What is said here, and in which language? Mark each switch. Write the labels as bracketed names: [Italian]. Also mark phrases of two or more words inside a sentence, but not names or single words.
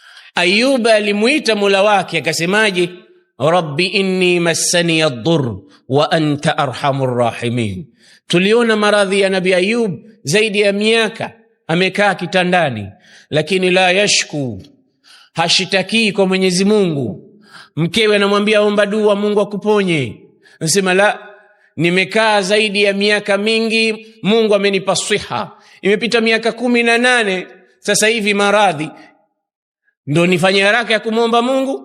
[Swahili] Ayub alimuita Mola wake akasemaje? [Arabic] رب إني مسني الضر وأنت أرحم الراحمين. [Swahili] Tuliona maradhi ya Nabii Ayub zaidi ya miaka amekaa kitandani, lakini [Arabic] لا يشكو, [Swahili] hashitaki kwa Mwenyezi Mungu. Mkewe anamwambia omba dua Mungu akuponye, anasema la, nimekaa zaidi ya miaka mingi, Mungu amenipa siha, imepita miaka 18 sasa hivi maradhi, ndo nifanye haraka ya kumwomba Mungu?